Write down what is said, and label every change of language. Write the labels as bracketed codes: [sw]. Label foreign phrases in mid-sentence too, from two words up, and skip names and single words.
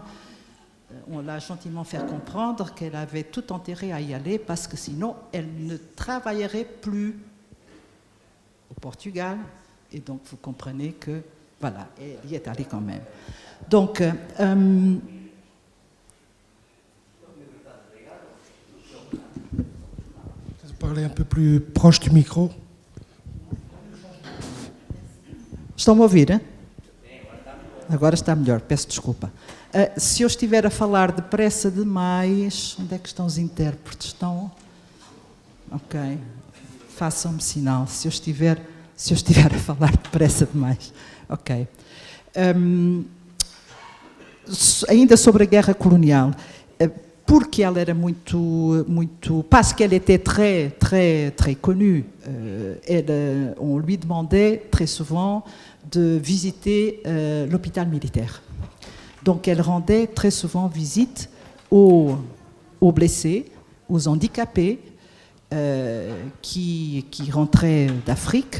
[fr] On l'a gentiment fait comprendre qu'elle avait tout intérêt à y aller parce que sinon, elle ne travaillerait plus au Portugal. Et donc, vous comprenez que, voilà, elle y est allée quand même. Donc, Parler un peu plus proche du micro. [pt] Estão-me a ouvir? Hein? Agora está melhor, peço desculpa. Se eu estiver a falar depressa demais, onde é que estão os intérpretes? Estão? Ok. Façam-me sinal se eu estiver a falar depressa demais. Ok. Ainda sobre a guerra colonial. Porque ela era [fr] parce qu'elle était très, très, très connue, on lui demandait très souvent de visiter l'hôpital militaire. Donc elle rendait très souvent visite aux blessés, aux handicapés qui rentraient d'Afrique.